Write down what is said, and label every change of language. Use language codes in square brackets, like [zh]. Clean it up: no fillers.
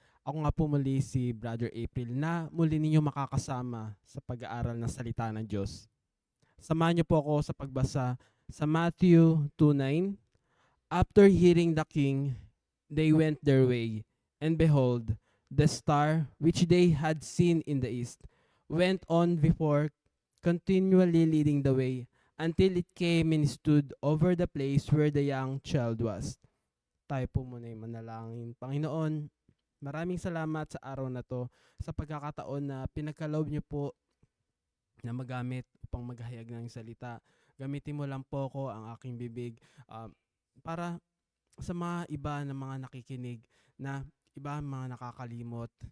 [tl] Ako nga po muli si Brother April na muli ninyo makakasama sa pag-aaral ng salita ng Diyos. Samahan niyo po ako sa pagbasa sa Matthew 2:9. [en] After hearing the king, they went their way, and behold, the star which they had seen in the east went on before, continually leading the way, until it came and stood over the place where the young child was. [tl] Tayo po muna yung manalangin. Panginoon, maraming salamat sa araw na to, sa pagkakataon na pinagkaloob niyo po na magamit upang maghayag ng salita. Gamitin mo lang po ko ang aking bibig para sa mga iba na mga nakikinig na iba mga nakakalimot.